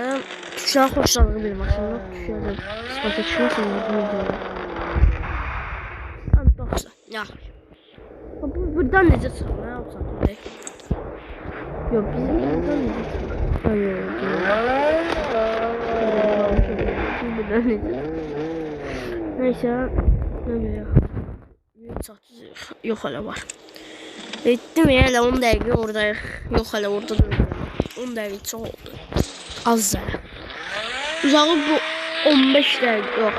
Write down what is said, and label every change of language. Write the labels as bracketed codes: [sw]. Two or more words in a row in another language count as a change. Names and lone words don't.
[az] Tükran xoşlanır bir maşınla. Tükran sifata çıxmasın, necə? Dostlar, yaxşı. Buradan necə çıxır? Nə yapsaq? Yox, bizim buradan necə çıxır? Buradan necə? [tr] Neyse, ne bileyim. Yok hala var. Ettim ya, hele 10 dakika oradayıq. Yok hala orada da 10 dakika çok oldu. Az da. Uzağı bu 15 dakika yok.